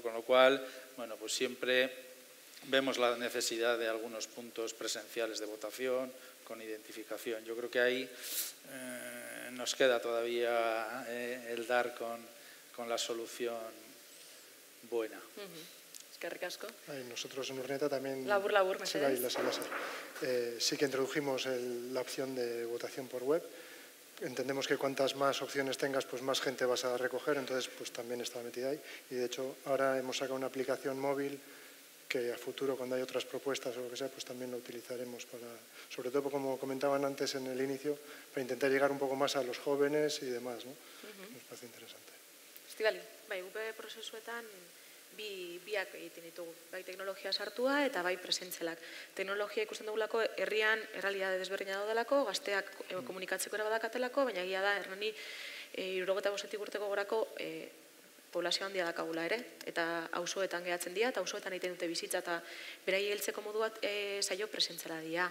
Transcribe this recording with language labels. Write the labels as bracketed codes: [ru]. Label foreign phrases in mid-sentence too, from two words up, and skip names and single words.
[es] Con lo cual, bueno, pues siempre vemos la necesidad de algunos puntos presenciales de votación con identificación. Yo creo que ahí nos queda todavía el dar con la solución buena. [eu] Eskerrik asko. [es] Nosotros en Urnieta también [eu] labur, mesedez. [es] Sí que introdujimos la opción de votación por web. Entendemos que cuantas más opciones tengas, pues más gente vas a recoger, entonces pues también está metida ahí. Y de hecho ahora hemos sacado una aplicación móvil que a futuro, cuando hay otras propuestas o lo que sea, pues también lo utilizaremos para, sobre todo como comentaban antes en el inicio, para intentar llegar un poco más a los jóvenes y demás, ¿no? Nos parece interesante. Estivali. [eu] Bai, UPE prozesuetan biak egiten ditugu, bai teknologia sartua eta bai presentzelak. Teknologia ikusten dugulako herrian errealitate desberdina daudelako, gazteak komunikatzeko ere badakatelako, baina egia da Hernani 75 urteko gorako poblazio handia dakagula ere, eta auzoetan gehatzen dira, eta auzoetan egiten dute bizitza, eta berai heltzeko modu bat saio presentzela dira.